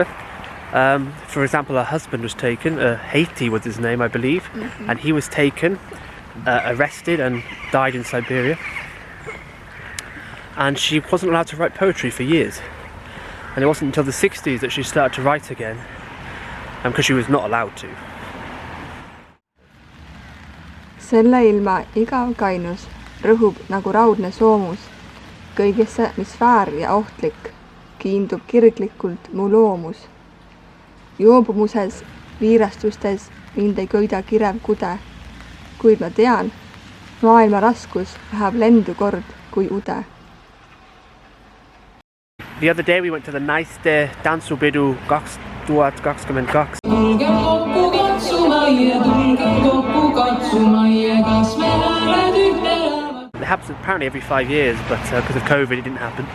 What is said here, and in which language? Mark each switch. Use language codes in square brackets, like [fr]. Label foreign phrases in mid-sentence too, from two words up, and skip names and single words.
[en] For example, her husband was taken, Heiti was his name, I believe, and he was taken, arrested and died in Siberia. And she wasn't allowed to write poetry for years. And it wasn't until the 60s that she started to write again, because she was not allowed to. [et] Selle ilma igav kainus rõhub nagu raudne soomus. Kõigesse, mis väär ja ohtlik, kiindub kirglikult mu loomus. Joobumuses, viirastustes mind ei köida kirev kude, kuid ma tean, maailma raskus läheb lendu kord kui ude. [en] The other day we went to the Naiste Tantsupidu 2022. It happens apparently every 5 years, but because of COVID it didn't happen.